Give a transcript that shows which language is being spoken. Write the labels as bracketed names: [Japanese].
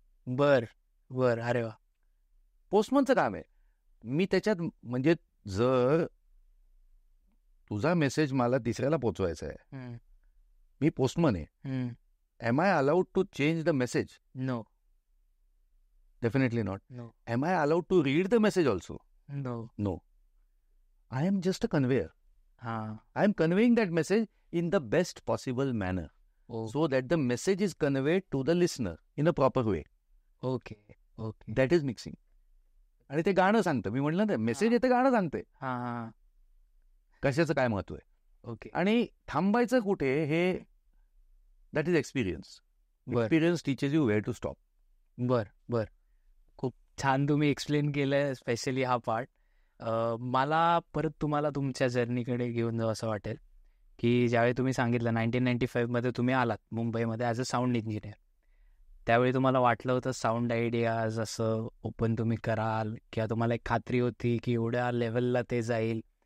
[Marathi] बर बर. अरे वा. पोस्टमनचं काम आहे. मी त्याच्यात म्हणजे जर तुझा मेसेज मला तिसऱ्याला पोचवायचा आहे, मी पोस्टमन आहे, [English] Am I allowed to change the message? No. Definitely not. No. Am I allowed to read the message also? No. No. I am just a conveyor. I am conveying that message in the best possible manner, so that the message is conveyed to the listener in a proper way. Okay. Okay. That is mixing. [Marathi] आणि ते गाणं सांगतं. मी म्हटलं ना, message येतं, गाणं सांगते कशाचं काय महत्व आहे. [English] Okay. [Marathi] आणि थांबायचं कुठे हे that is experience. [English] Experience teaches you where to stop. [Marathi] बर बर. खूप छान तुम्ही एक्सप्लेन केलं, स्पेशली हा पार्ट. मला परत तुम्हाला तुमच्या जर्नीकडे घेऊन जावं असं वाटेल की ज्यावेळी तुम्ही सांगितलं 1995 तुम्ही आलात मुंबईमध्ये ॲज अ साऊंड इंजिनियर, त्यावेळी तुम्हाला वाटलं होतं साऊंड आयडियाज असं ओपन तुम्ही कराल किंवा तुम्हाला एक खात्री होती की एवढ्या लेवलला ते जाईल?